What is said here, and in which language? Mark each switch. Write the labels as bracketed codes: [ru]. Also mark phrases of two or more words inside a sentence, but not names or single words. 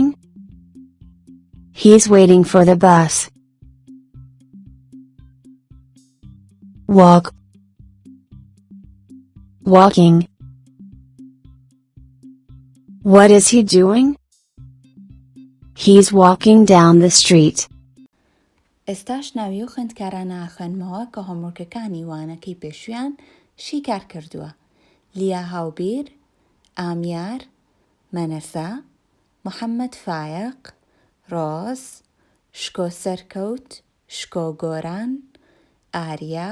[en] He's waiting for the bus. Walk. Walking. What is he doing? He's walking down the street. [ckb] ئێستاش ناوی و خوێندکارانە خوێنمەوە کە هۆمورکەکانی وانەکەی پێشویان شیکار کردووە. لیا هاوبیر، ئامیار، مەنەسا، محەممەد فایق، ڕۆز، شکۆ سەرکەوت، شکۆ گۆران، ئاریا،